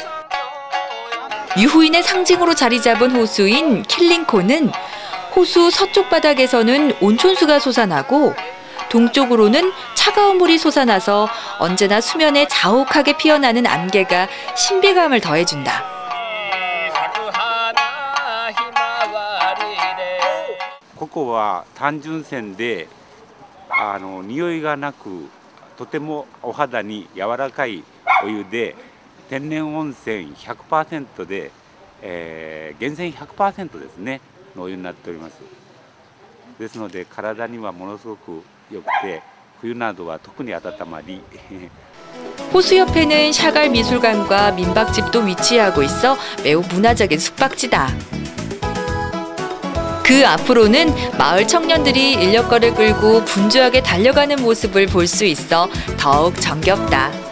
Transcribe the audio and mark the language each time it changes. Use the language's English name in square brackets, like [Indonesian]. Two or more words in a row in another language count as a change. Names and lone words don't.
[Korean] 유후인의 상징으로 자리 잡은 호수인 킬링코는 호수 서쪽 바닥에서는 온천수가 솟아나고 동쪽으로는 차가운 물이 솟아나서 언제나 수면에 자욱하게 피어나는 안개가 신비감을 더해준다. [Japanese] こは単純泉で匂いがなくとてもお肌に柔らかいお湯で天然温泉 100% で、源泉 100% ですねのお湯になっております。ですので体にはものすごく良くて冬などは特に温まり [Korean] 호수 옆에는 샤갈 미술관과 민박집도 위치하고 있어 매우 문화적인 숙박지다. 그 앞으로는 마을 청년들이 인력거를 끌고 분주하게 달려가는 모습을 볼 수 있어 더욱 정겹다.